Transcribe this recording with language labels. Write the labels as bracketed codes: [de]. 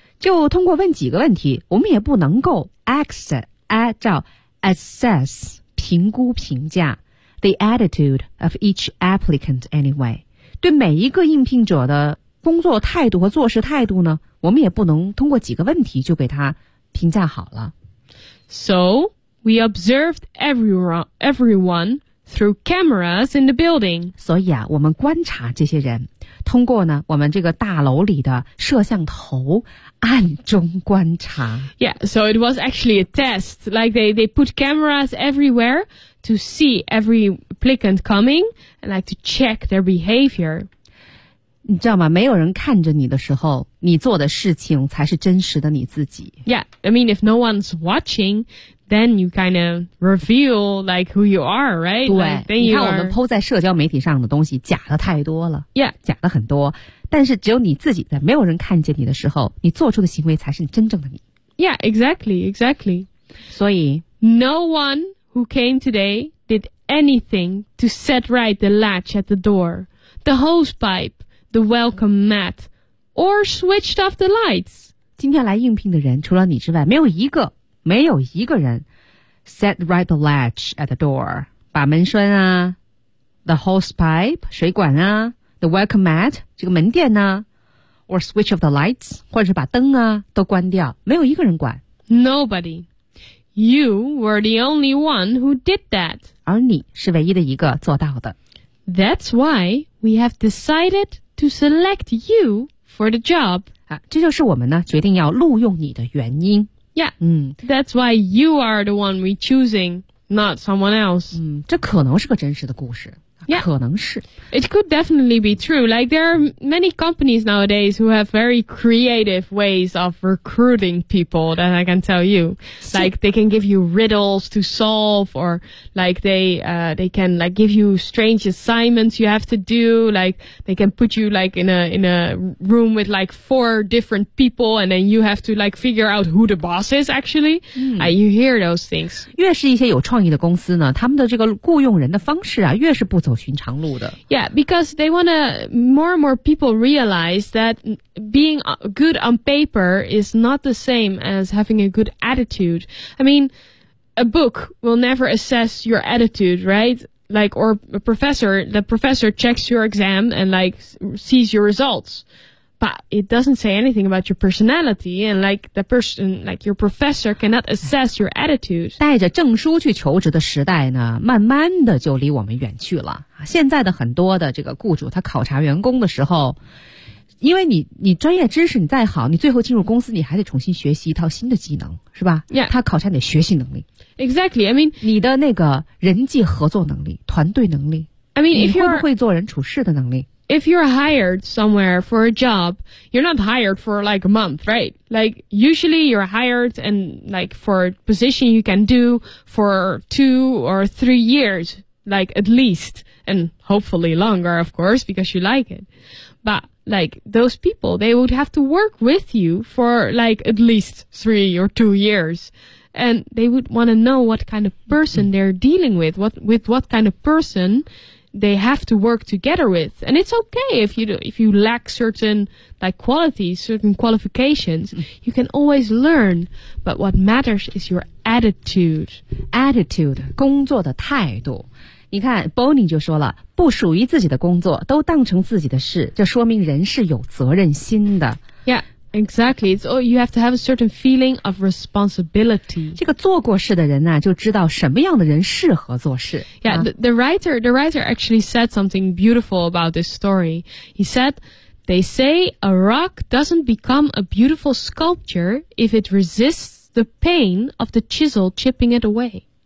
[zh] 就通过问几个问题，我们也不能够 assess 评估评价 [en] the attitude of each applicant anyway. [zh] 对每一个应聘者的工作态度和做事态度呢，我们也不能通过几个问题就给他评价好了。 [en] So we observed everyone through cameras in the building. [zh] 所以啊，我们观察这些人。通过呢，我们这个大楼里的摄像头暗中观察。 [en] Yeah, so it was actually a test. Like they put cameras everywhere to see every applicant coming and like to check their behavior. [zh] 你知道吗？没有人看着你的时候，你做的事情才是真实的你自己。 [en] Yeah, I mean if no one's watching, then you kind of reveal like who you are, right? [zh] 对， [en] like, then you [zh] 你看我们 po 在社交媒体上的东西假的太多了。 [en] Yeah, [zh] 假的很多。但是只有你自己在没有人看见你的时候，你做出的行为才是你真正的你。 [en] Yeah, exactly, exactly. [zh] 所以 [en] no one who came today did anything to set right the latch at the door, the hose pipe. The welcome mat, or switched off the lights. [zh] 今天来应聘的人除了你之外，没有一个没有一个人 [en] set right the latch at the door, [zh] 把门栓啊 [en] the hose pipe, [zh] 水管啊 [en] the welcome mat, [zh] 这个门垫啊 [en] or switch off the lights, [zh] 或者是把灯啊都关掉，没有一个人管。 [en] Nobody. You were the only one who did that. [zh] 而你是唯一的一个做到的。 [en] That's why we have decided to select you for the job. [zh] 这就是我们呢决定要录用你的原因。 [en] Yeah,That's why you are the one we're choosing, not someone else. [zh] 这可能是个真实的故事。 [en] Yeah. [zh] 可能是。 [en] It could definitely be true. Like, there are many companies nowadays who have very creative ways of recruiting people that I can tell you. Like, they can give you riddles to solve, or like, they can like give you strange assignments you have to do. Like, they can put you like in a room with like four different people, and then you have to like figure out who the boss is actually. You hear those things. [zh] 越是一些有创意的公司呢，他们的这个雇佣人的方式啊，越是不走寻常路的。 [en] Yeah, because they want to, more and more people realize that being good on paper is not the same as having a good attitude. I mean, a book will never assess your attitude, right? Like, or a professor, the professor checks your exam and like sees your results. But it doesn't say anything about your personality, and like the person, like your professor cannot assess your attitude. [zh] 带着证书去求职的时代呢，慢慢的就离我们远去了。现在的很多的这个雇主，他考察员工的时候，因为你专业知识你再好，你最后进入公司你还得重新学习一套新的技能，是吧？ [en] Yeah. [zh] 他考察你的学习能力。 [en] Exactly. I mean, [zh] 你的那个人际合作能力、团队能力。 [en] I mean, if you're [zh] 会不会做人处事的能力。 [en] If you're hired somewhere for a job, you're not hired for like a month, right? Like, usually you're hired and like for a position you can do for 2 or 3 years, like at least, and hopefully longer, of course, because you like it. But like those people, they would have to work with you for like at least 3 or 2 years. And they would want to know what kind of person they're dealing with, what kind of person they have to work together with. And it's okay if you lack certain like qualities, certain qualifications, you can always learn. But what matters is your attitude. [zh] Attitude, 工作的态度。你看 Bonnie 就说了，不属于自己的工作都当成自己的事，这说明人是有责任心的。 [en] Yeah. Exactly. It's, oh, you have to have a certain feeling of responsibility. [zh] 这个做过事的人啊，就知道什么样的人适合做事。 [en] Yeah, the writer actually said something beautiful about this story. He said, they say a rock doesn't become a beautiful sculpture if it resists the pain of the chisel chipping it away.